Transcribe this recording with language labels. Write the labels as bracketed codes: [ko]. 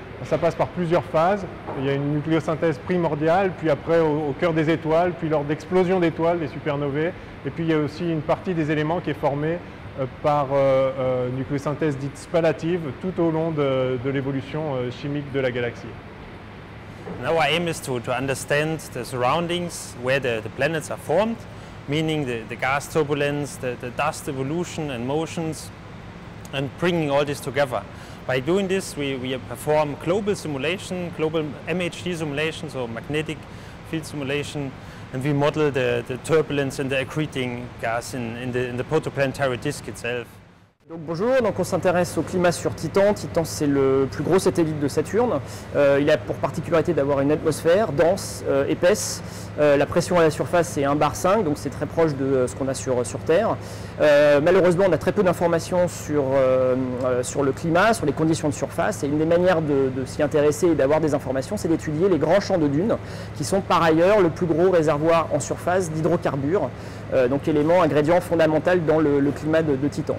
[fr] Ça passe par plusieurs phases. Il y a une nucléosynthèse primordiale, puis après au cœur des étoiles, puis lors d'explosions d'étoiles, des supernovae. Et puis il y a aussi une partie des éléments qui est formée par nucléosynthèse dite spalative tout au long de l'évolution chimique de la galaxie. [en] And our aim is to understand the surroundings where the planets are formed, meaning the gas turbulence, the dust evolution and motions, and bringing all this together. By doing this, we perform global simulation, global MHD simulation, so magnetic field simulation, and we model the turbulence and the accreting gas in the protoplanetary disk itself. [fr] Donc bonjour, on s'intéresse au climat sur Titan. Titan, c'est le plus gros satellite de Saturne. Il a pour particularité d'avoir une atmosphère dense, épaisse. La pression à la surface est 1 bar 5, donc c'est très proche de ce qu'on a sur Terre. Malheureusement, on a très peu d'informations sur le climat, sur les conditions de surface. Et une des manières de s'y intéresser et d'avoir des informations, c'est d'étudier les grands champs de dunes, qui sont par ailleurs le plus gros réservoir en surface d'hydrocarbures, donc élément, ingrédient fondamental dans le climat de Titan.